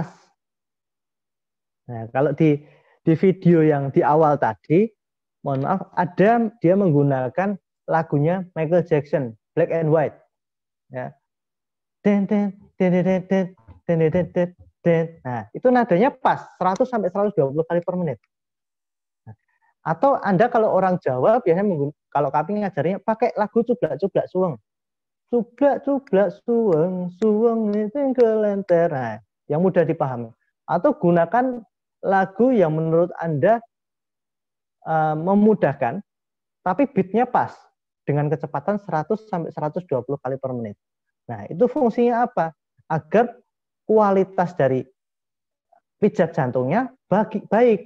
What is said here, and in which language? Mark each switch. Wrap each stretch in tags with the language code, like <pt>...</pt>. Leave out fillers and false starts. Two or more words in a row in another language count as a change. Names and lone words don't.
<id>Nah, kalau di video yang di awal tadi, mohon maaf, ada dia menggunakan lagunya Michael Jackson, Black and White. Ya. Nah, itu nadanya pas, 100 sampai 120 kali per menit. Atau Anda kalau orang Jawa biasanya kalau kami ngajarnya pakai lagu cublak-cublak suweng.</id> <jv>Cublak-cublak suweng, suweng itu kelenter.</jv> <id>Nah, yang mudah dipahami. Atau gunakan lagu yang menurut Anda memudahkan, tapi beatnya pas dengan kecepatan 100 sampai 120 kali per menit. Nah, itu fungsinya apa? Agar kualitas dari pijat jantungnya baik.</id>